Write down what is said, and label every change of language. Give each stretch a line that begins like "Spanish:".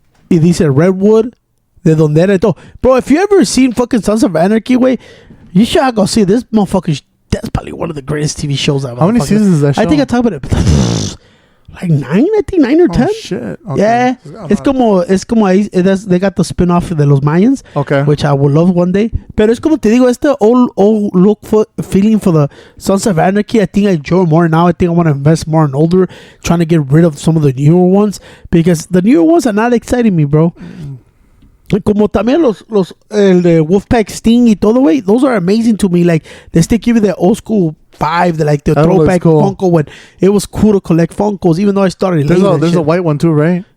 Spanish: Y dice Redwood, de donde era y todo.
English: Bro, if you ever seen fucking Sons of Anarchy, way, you should go see this motherfucker. That's probably one of the greatest TV shows I've ever. How many seasons is that show? I think I talked about it. Like 9, I think 9 or 10. Oh, shit. Okay. Yeah, it's
Spanish: como ahí,
English: they got the spin-off
Spanish: de los
English: Mayans, Okay. which I would love one day.
Spanish: Pero es como te digo, este
English: old look feeling for the Sons of Anarchy. I think I enjoy more now. I think I want to invest more in older, trying to get rid of some of the newer ones because the newer ones are not exciting me, bro.
Spanish: Como también el de Wolfpack Sting y todo, güey,
English: those are amazing to me. Like, they still give you the old school vibe, the throwback cool. Funko when it was cool to collect Funkos, even though I started later. There's a white one too, right?